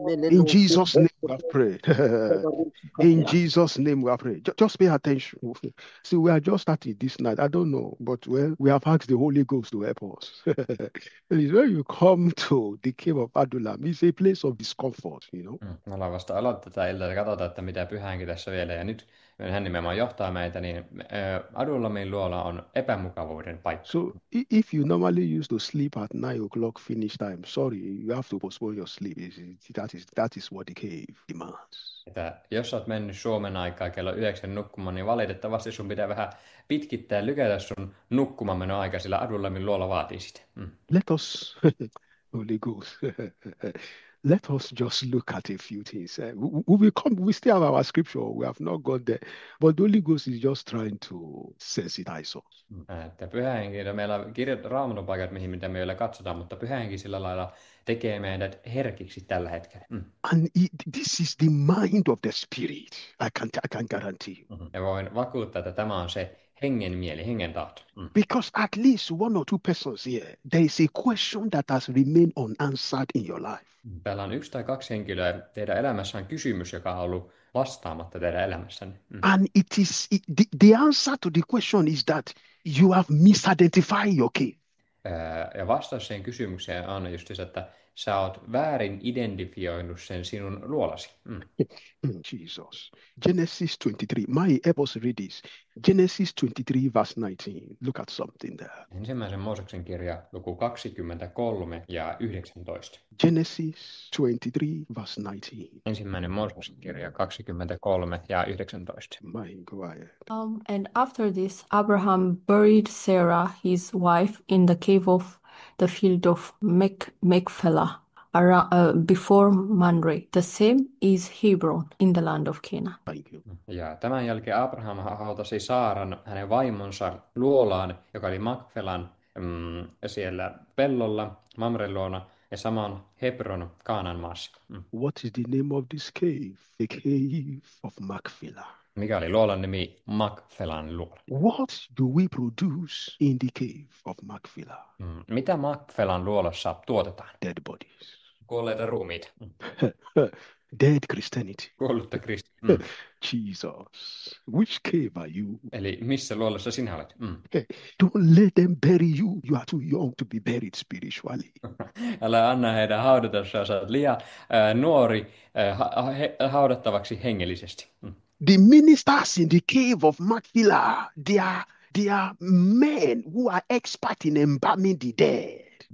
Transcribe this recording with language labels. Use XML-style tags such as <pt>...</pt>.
<en>In Jesus' name we have prayed. In Jesus' name we have prayed. Just pay attention. See, we are just starting this night. I don't know, but well, we have asked the Holy Ghost to help us. When you come to the cave of Adullam, it's a place of discomfort, you know.</en> <fi>Me ollaan vasta aloittaa tätä iltaa ja katsotaan, että mitä pyhänkin tässä vielä. Ja nyt hän nimenomaan johtaa meitä, niin Adullamin luola on epämukavuuden paikka.</fi> <en>So if you normally used to sleep at 9:00 finish time, sorry, you have to postpone your sleep. That is what the cave demands.</en> <fi>Että jos olet mennyt Suomen aikaa kello 9 nukkumaan, niin valitettavasti sun pitää vähän pitkittää ja lykätä sun nukkumaanmeno aika, sillä Adullamin luola vaatii sitä.</fi> <en>Let us, Holy Ghost, let us just look at a few things. We still have our scripture. We have not gone there. But the Holy Ghost is just trying to sensitize us.</en> <fi>Että Pyhä Henki, meillä on Raamatun paikat, mitä me vielä katsotaan, mutta Pyhä Henki sillä lailla tekee meidät herkiksi tällä hetkellä.</fi> <en>And this is the mind of the Spirit. I can guarantee you.</en> <fi>Ja voin vakuuttaa, että tämä on se hengen mieli, hengen tahto.</fi> <en>Because at least 1 or 2 persons here, there is a question that has remained unanswered in your life.</en> <fi>Täällä on 1 tai 2 henkilöä teidän elämässä on kysymys, joka on ollut vastaamatta teidän elämässänne.</fi> <en>And the answer to the question is that you have misidentified your cave.</en> <fi>Ja vastaus siihen kysymykseen on just se, että sä oot väärin identifioinut sen sinun luolasi.</fi> <en>Jesus. Genesis 23. Help us read this. Genesis 23 verse 19. Look at something there.</en> <fi>Ensimmäisen Mooseksen kirja, luku 23 ja 19.</fi> <en>Genesis 23 verse 19.</en> <fi>Ensimmäinen Mooseksen kirja 23 ja 19.</fi> <en>Go ahead. And after this, Abraham buried Sarah, his wife, in the cave of the field of Machpelah, before Mamre. The same is Hebron in the land of Canaan. Thank you.</en> <fi>Ja tämän jälkeen Abraham hautasi Saaran hänen vaimonsa luolaan, joka oli Makfelan siellä pellolla, Mamren luona, ja saman Hebron Kaanan maassa.</fi> <en>What is the name of this cave? The cave of Machpelah.</en> <fi>Mikä oli luolan nimi? Makfelan luola.</fi> <en>What do we produce in the cave of Machpelah?</en> <fi>Mitä Makfelan luolassa tuotetaan?</fi> <en>Dead bodies.</en> <fi>Kuolleita ruumiita.</fi> <en>Dead Christianity.</en> <fi>Kuollutta Kristi.</fi> <en>Jesus. Which cave are you?</en> <fi>Eli missä luolassa sinä olet?</fi> <en>Don't let them bury you. You are too young to be buried spiritually.</en> <fi>Älä anna heidän haudata, sä olet liian nuori haudattavaksi hengellisesti.</fi> <en>The ministers in the cave of Machpelah, they are men who are expert in embalming the dead.</en>